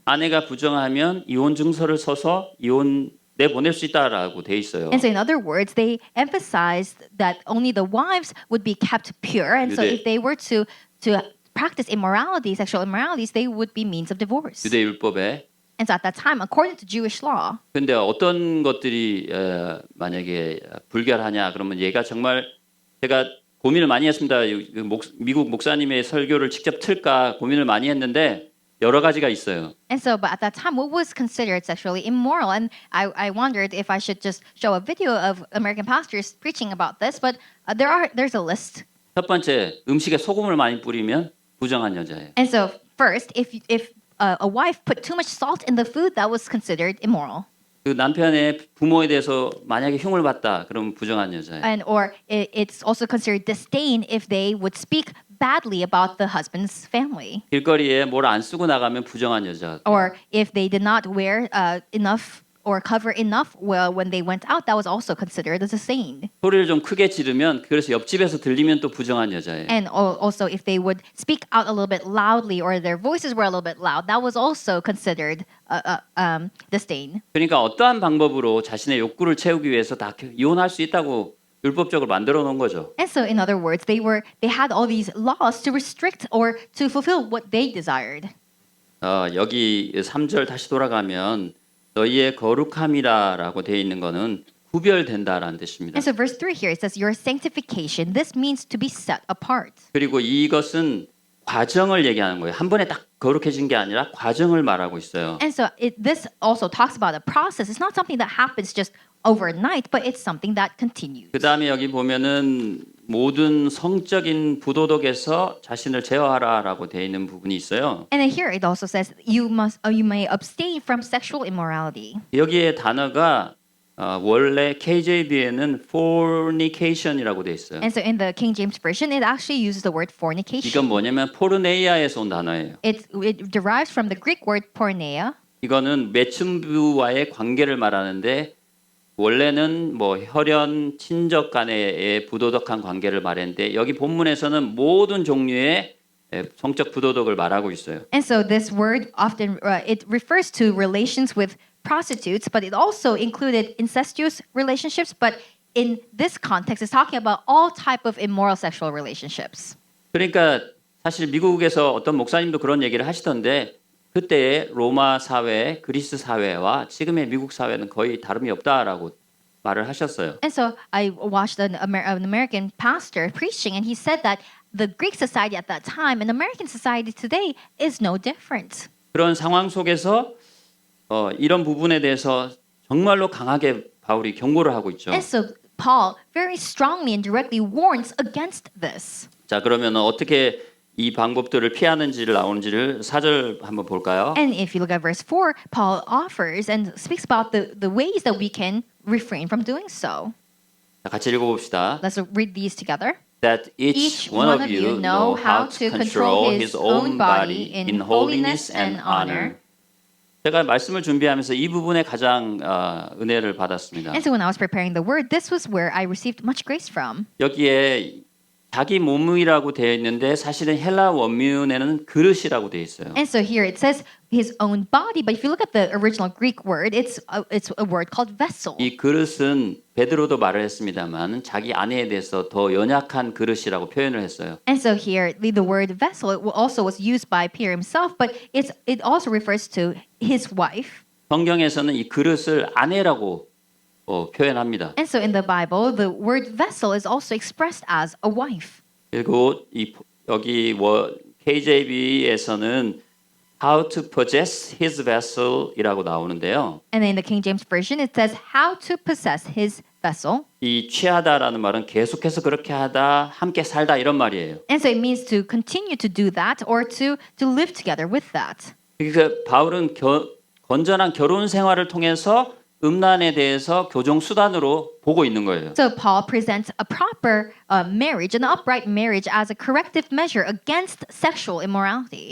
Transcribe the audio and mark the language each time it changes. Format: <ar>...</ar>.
<ko>아내가 부정하면 이혼 증서를 써서 이혼 내보낼 수 있다라고 돼 있어요.</ko> <en>And so in other words, they emphasized that only the wives would be kept pure, and so if they were to practice immorality, sexual immoralities, they would be means of divorce.</en> <ko>유대 율법에.</ko> <en>And so at that time, according to Jewish law.</en> <ko>근데 어떤 것들이 만약에 불결하냐 그러면 얘가 정말 제가 고민을 많이 했습니다. 미국 목사님의 설교를 직접 틀까 고민을 많이 했는데 여러 가지가 있어요.</ko> <en>And so, but at that time, what was considered sexually immoral? And I wondered if I should just show a video of American pastors preaching about this. But there's a list.</en> <ko>첫 번째, 음식에 소금을 많이 뿌리면 부정한 여자예요.</ko> <en>And so, first, if a wife put too much salt in the food, that was considered immoral.</en> <ko>그 남편의 부모에 대해서 만약에 흉을 봤다, 그러면 부정한 여자예요.</ko> <en>And or it's also considered disdain if they would speak badly about the husband's family.</en> <ko>길거리에 뭘 안 쓰고 나가면 부정한 여자.</ko> <en>Or if they did not wear enough or cover enough well when they went out, that was also considered as a sin.</en> <ko>소리를 좀 크게 지르면 그래서 옆집에서 들리면 또 부정한 여자예요.</ko> <en>And also if they would speak out a little bit loudly or their voices were a little bit loud, that was also considered disdain.</en> <ko>그러니까 어떠한 방법으로 자신의 욕구를 채우기 위해서 다 이혼할 수 있다고 율법적으로 만들어 놓은 거죠.</ko> <en>And so in other words, they had all these laws to restrict or to fulfill what they desired.</en> <ko>여기 3절 다시 돌아가면 너희의 거룩함이라라고 돼 있는 거는 구별된다라는 뜻입니다.</ko> <en>And so verse 3 here it says your sanctification this means to be set apart.</en> <ko>그리고 이것은 과정을 얘기하는 거예요. 한 번에 딱 거룩해진 게 아니라 과정을 말하고 있어요.</ko> <en>And so this also talks about a process. It's not something that happens just overnight, but it's something that continues.</en> <ko>그다음에 여기 보면은 모든 성적인 부도덕에서 자신을 제어하라라고 돼 있는 부분이 있어요.</ko> <en>And then here it also says you may abstain from sexual immorality.</en> <ko>여기에 단어가 원래 KJV에는 fornication이라고 돼 있어요.</ko> <en>And so in the King James version it actually uses the word fornication.</en> <ko>이건 뭐냐면 포르네이아에서 온 단어예요.</ko> <en>It derives from the Greek word porneia.</en> <ko>이거는 매춘부와의 관계를 말하는데 원래는 뭐 혈연 친족 간의 부도덕한 관계를 말했는데 여기 본문에서는 모든 종류의 성적 부도덕을 말하고 있어요.</ko> <en>And so this word often it refers to relations with prostitutes, but it also included incestuous relationships. But in this context, it's talking about all type of immoral sexual relationships.</en> <ko>그러니까 사실 미국에서 어떤 목사님도 그런 얘기를 하시던데 그때의 로마 사회, 그리스 사회와 지금의 미국 사회는 거의 다름이 없다라고 말을 하셨어요.</ko> <en>And so I watched an American pastor preaching, and he said that the Greek society at that time and American society today is no different.</en> <ko>그런 상황 속에서 이런 부분에 대해서 정말로 강하게 바울이 경고를 하고 있죠.</ko> <en>And so Paul very strongly and directly warns against this.</en> <ko>자, 그러면 어떻게 이 방법들을 피하는지를 나오는지를 4절 한번 볼까요?</ko> <en>And if you look at verse 4, Paul offers and speaks about the ways that we can refrain from doing so.</en> <ko>자, 같이 읽어봅시다.</ko> <en>Let's read these together. That each one of you know how to control his own body in holiness and honor.</en> <ko>제가 말씀을 준비하면서 이 부분에 가장 은혜를 받았습니다.</ko> <en>And so when I was preparing the word, this was where I received much grace from.</en> <ko>여기에 자기 몸이라고 되어 있는데 사실은 헬라 원문에는 그릇이라고 되어 있어요.</ko> <en>And so here it says his own body, but if you look at the original Greek word, it's a word called vessel.</en> <ko>이 그릇은 베드로도 말을 했습니다만 자기 아내에 대해서 더 연약한 그릇이라고 표현을 했어요.</ko> <en>And so here the word vessel it also was used by Peter himself, but it also refers to his wife.</en> <ko>성경에서는 이 그릇을 아내라고 표현합니다.</ko> <en>And so in the Bible, the word vessel is also expressed as a wife.</en> <ko>그리고 여기 KJV에서는</ko> <en>how to possess his vessel</en> <ko>이라고 나오는데요.</ko> <en>And in the King James version, it says how to possess his vessel.</en> <ko>이 취하다라는 말은 계속해서 그렇게 하다, 함께 살다 이런 말이에요.</ko> <en>And so it means to continue to do that or to live together with that.</en> <ko>그러니까 바울은 건전한 결혼 생활을 통해서 음란에 대해서 교정 수단으로 보고 있는 거예요.</ko> <en>So Paul presents a proper marriage, an upright marriage, as a corrective measure against sexual immorality.</en>